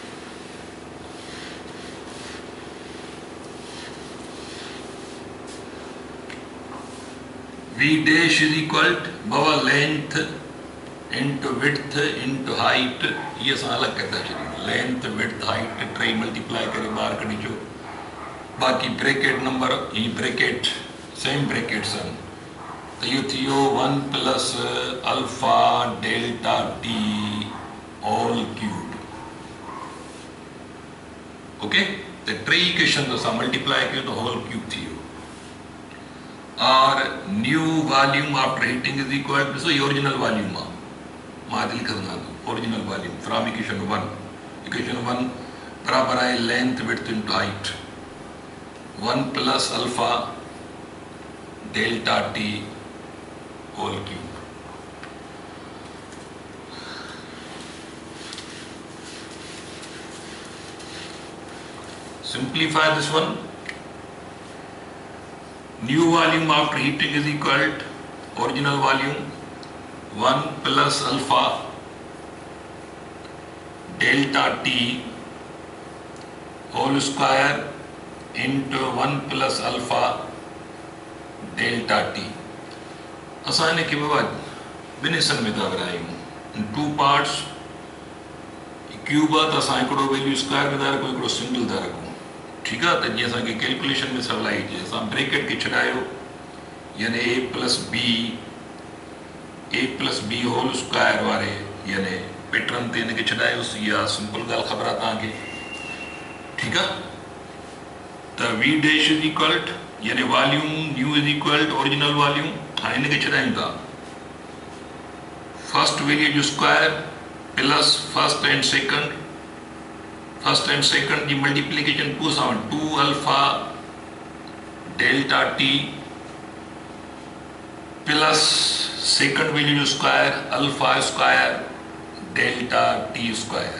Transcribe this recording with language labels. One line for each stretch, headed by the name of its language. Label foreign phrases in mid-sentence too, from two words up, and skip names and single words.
English: V dash is equal to
Sindhi: बाबा
English: length into width into height
Sindhi: ये असां अलग करता चलिए
English: length width height
Sindhi: टई मल्टीप्लाई करे बाहर कढी जो बाकी
English: bracket number
Sindhi: ये ब्रैकेट
English: same brackets
Sindhi: आहिनि तो ये थियो
English: 1 plus alpha delta T all cube.
Sindhi: ओके, तो टे इक्वेशन तो असां मल्टीप्लाई कयो तो
English: whole cube
Sindhi: थियो।
English: और new volume after heating is equal to, ये original volume आहे,
Sindhi: मां हिते लिखंदा
English: original volume from equation 1. इक्वेशन 1
Urdu: बराबर है
English: length width into height 1 plus alpha delta T whole cube. Simplify this one. New volume after heating is equal to original volume 1 plus alpha delta T whole square into 1 plus alpha delta T।
Sindhi: असां इनखे बाबा ॿिनि हिस्सनि में था विरायूं,
English: in two parts.
Sindhi: क्यूब आहे त असां हिकिड़ो
English: value square
Sindhi: में था रखूं, हिकिड़ो सिंगल था रखूं।
Urdu: ठीक है,
Sindhi: तो जी असांखे कैलकुलेशन में सवलाई हुजे, असां ब्रैकेट के छॾायो, यानी
English: a plus b whole square
Sindhi: वारे यानी पैटर्न ते इनके छॾायोसि। इहा सिंपल ॻाल्हि ख़बर आहे तव्हांखे।
Urdu: ठीक है,
English: तो V dash is equal यानी volume new is equal to original volume.
Sindhi: हाँ, इनके छॾायूं था
English: first value
Sindhi: जो स्क्वायर
English: plus first and second, first and second
Sindhi: की मल्टीप्लिकेशन पूछा
English: 2 alpha delta T plus second value
Sindhi: जो
English: square alpha square delta T square.